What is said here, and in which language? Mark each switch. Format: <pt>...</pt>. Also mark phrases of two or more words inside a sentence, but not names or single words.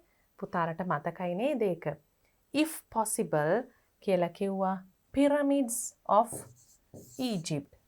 <si>පුතාලට මතකයි නේද ඒක?</si> <en>If possible</en> <si>කියලා කිව්වා</si> <en>pyramids of Egypt.</en>